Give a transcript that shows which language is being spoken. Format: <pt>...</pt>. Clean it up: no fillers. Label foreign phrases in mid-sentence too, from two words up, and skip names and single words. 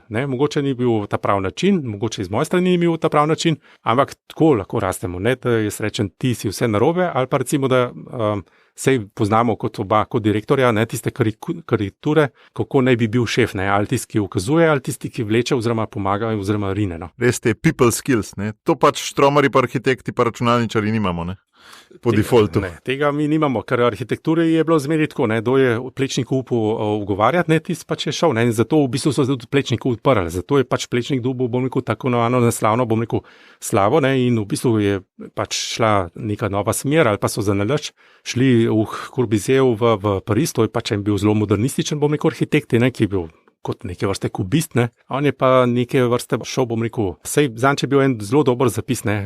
<sl>Mogoče ni bil ta prav način, mogoče iz moje strani ni bil ta prav način, ampak tako lahko rastemo. Da jaz rečem, ti si vse narobe, ali pa recimo, da sej poznamo kot oba, kot direktorja, tiste karikature, kako naj bi bil šef, ali tisti, ki ukazuje, ali tisti, ki vleče oziroma pomaga oziroma rine. Res te</sl> <en>people skills,</en> <sl>to pač štromarji pa arhitekti pa računalničari nimamo, po defaultu. Tega mi nimamo, ker arhitekture je bilo zmeri tako, kdo je Plečnik upal ugovarjati, tisti pač je šel, in zato v bistvu so se tudi Plečnik odprli, zato je pač Plečnik dobil, tako naslavno, slavo, in v bistvu je pač šla neka nova smer, ali pa so zanalač šli v Corbusier v Pariz, to je pač bil zelo modernističen, arhitekt, ki je bil kot neke vrste kubist, On je pa neke vrste šel, sej zanj je bil en zelo dober zapis,</sl>